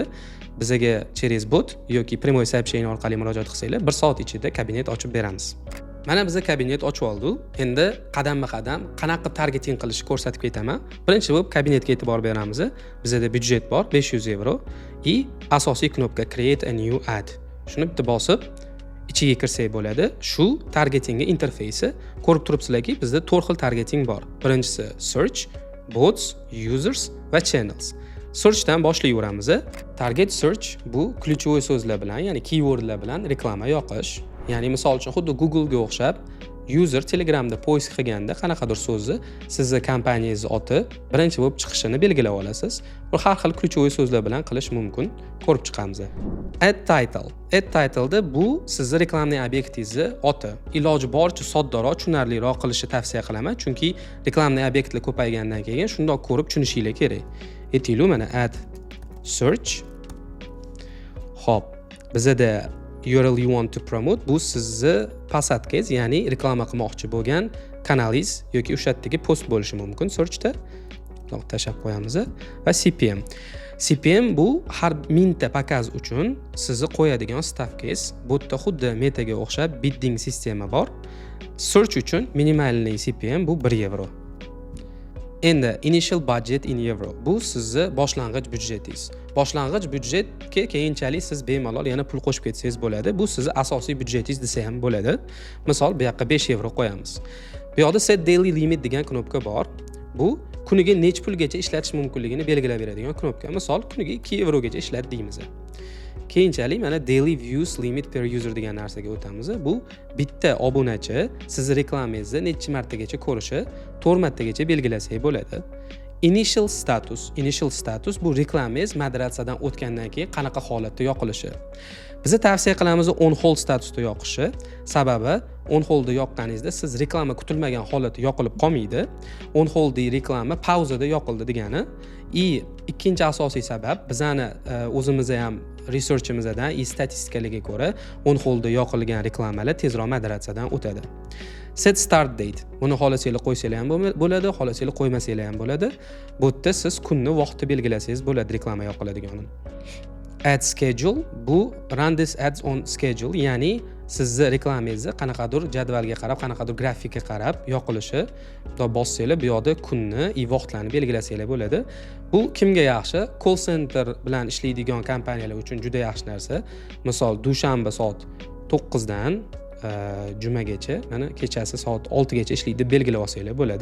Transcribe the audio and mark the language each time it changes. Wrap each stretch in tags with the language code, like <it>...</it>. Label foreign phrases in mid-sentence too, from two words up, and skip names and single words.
<uz>Bizga через bot yoki</uz> <ru>прямой сообщение</ru> <uz>orqali murojaat qilsanglar 1 soat ichida kabinet ochib beramiz. Mana biz kabinet ochib oldik. Endi qadam-qadam qanaqa targeting qilishni ko'rsatib ketaman. Birinchi bo'lib kabinetga e'tibor beramiz. Bizda byudjet bor 500 evro и asosiy knopka</uz> <en>create a new ad.</en> <uz>Shuni bitta bosib ichiga kirsak bo'ladi. Shu targetingga interfeysi ko'rib turibsizlarki, bizda 4 xil targeting bor. Birinchisi</uz> <en>search, bots, users</en> <uz>va channels. Searchdan boshlayveramiz.</uz> <en>Target search</en> <uz>bu ключевой so'zlar bilan, ya'ni keywordlar bilan reklama yoqish. Ya'ni misol uchun xuddi Google ga o'xshab user Telegramda poisk qilganda qanaqadir so'zni sizni kompaniyangiz oti birinchi bo'lib chiqishini belgilab olasiz. Bu har xil ключевой so'zlar bilan qilish mumkin. Ko'rib chiqamiz.</uz> <en>Add title. Add title</en> <uz>bu sizni reklamning obyektingizni oti. Iloji boricha soddaroq, tushunarliroq qilishni tavsiya qilaman, chunki reklamning obyektlar ko'paygandan keyin shundoq ko'rib tushunishinglar kerak. Aytaylik, mana</uz> <en>add search.</en> <uz>Xo'p, bizda</uz> <en>URL you want to promote</en> <uz>bu sizni pasadkangiz, ya'ni reklama qilmoqchi bo'lgan kanalingiz yoki o'sha yerdagi post bo'lishi mumkin searchda. Bunaqa tashab qo'yamiz va CPM. CPM bu har mingta pakaz uchun sizni qo'yadigan stavkangiz. Bu yerda xuddi metaga o'xshab bidding sistema bor. Search uchun minimalniy CPM bu 1 evro.</uz> <en>Endi initial budget in euro.</en> <uz>Bu sizni boshlang'ich byudjetingiz. Boshlang'ich byudjetga keyinchalik siz bemalol yana pul qo'shib ketsangiz bo'ladi. Bu sizni asosiy byudjetingiz desa ham bo'ladi. Misol bu yoqqa 5 evro qo'yamiz. Bu yoqda</uz> <en>set daily limit</en> <uz>degan knopka bor. Bu kuniga nechta pulgacha ishlatish mumkinligini belgilab beradigan knopka. Misol kuniga 2 evrogacha ishlat deymiz. Keyinchalik mana</uz> <en>daily views limit per user</en> <uz>degan narsaga o'tamiz. Bu bitta obunachi sizni reklamangizni necha martagacha ko'rishi 4 martagacha belgilasak bo'ladi.</uz> <en>Initial status</en> <uz>bu reklamangiz moderatsiyadan o'tgandan keyin qanaqa holatda yoqilishi. Biz tavsiya qilamiz</uz> <en>on hold</en> <uz>statusda yoqishi. Sababi</uz> <en>on holdda</en> <uz>yoqqaningizda siz reklama kutilmagan holatda yoqilib qolmaydi.</uz> <en>On holdda</en> <uz>reklama pauzada yoqildi degani. Ikkinchi asosiy sabab bizani o'zimizda ham researchimizdan statistikalarga ko'ra</uz> <en>on holdda</en> <uz>yoqilgan reklamalar tezroq moderatsiyadan o'tadi.</uz> <en>Set start date.</en> <uz>Buni xohlasanglar qo'ysanglar ham bo'ladi, xohlasanglar qo'ymasanglar ham bo'ladi. Bu yerda siz kunni vaqtni belgilasangiz bo'ladi reklama yoqiladiganini.</uz> <en>Ad schedule bu run this ads on schedule,</en> <uz>ya'ni sizni reklamangizni qanaqadir jadvalga qarab, qanaqadir grafikka qarab yoqilishi. Bunda bossanglar bu yoqda kunni va vaqtlarni belgilasanglar bo'ladi. Bu kimga yaxshi?</uz> <en>Call center</en> <uz>bilan ishlaydigan kompaniyalar uchun juda yaxshi narsa. Misol dushanba soat 9 dan jumagacha, mana kechasi soat 6 gacha ishlaydi deb belgilab olsanglar bo'ladi.</uz>